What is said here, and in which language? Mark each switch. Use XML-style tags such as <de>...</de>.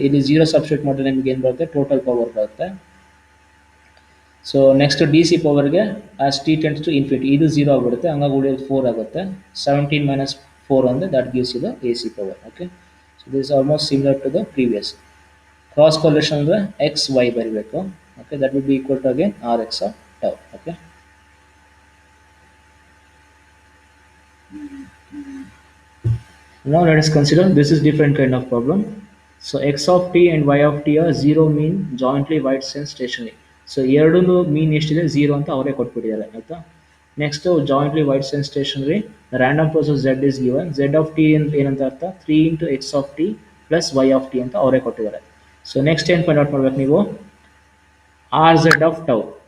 <kn>ಇಲ್ಲಿ 0 ಸಬ್ಸ್ಟಿಟ್ಯೂಟ್ ಮಾಡಿದ್ರೆ ನಿಮ್ಗೆ ಏನು ಬರುತ್ತೆ, ಟೋಟಲ್ ಪವರ್ ಬರುತ್ತೆ. So next D C ಪವರ್ಗೆ</kn> <en>as t tends to infinity,</en> <kn>ಇದು 0 ಆಗಿಬಿಡುತ್ತೆ, ಹಂಗಾಗಿ ಉಳಿಯೋದು 4 ಆಗುತ್ತೆ.</kn> <en>17 minus 4 ಅಂದರೆ that gives you the A C power. Okay, so this almost similar to the previous.</en> <kn>Cross collusion ಅಂದರೆ ಎಕ್ಸ್ ವೈ ಬರೀಬೇಕು.</kn> <en>Okay, that will be equal to again R x of tau. Okay, now let us consider this is different kind of problem. So x of t and y of t are 0 mean jointly wide sense stationary.</en> <kn>So ಎರಡೂ ಮೀನ್ ಎಷ್ಟಿದೆ 0 ಅಂತ ಅವರೇ ಕೊಟ್ಬಿಟ್ಟಿದ್ದಾರೆ, ಆಯಿತಾ. Next jointly wide sense stationery,</kn> <en>random process Z is given,</en> <kn>Z of T ಅಂದ್ರೆ ಏನಂತ ಅರ್ಥ, 3 into X of T plus Y of T ಅಂತ ಅವರೇ ಕೊಟ್ಟಿದ್ದಾರೆ. ಸೊ ನೆಕ್ಸ್ಟ್ ಏನು ಫೈಂಡ್ ಔಟ್ ಮಾಡ್ಬೇಕು ನೀವು, ಆರ್ ಝೆಡ್ ಆಫ್ ಟೌ.</kn>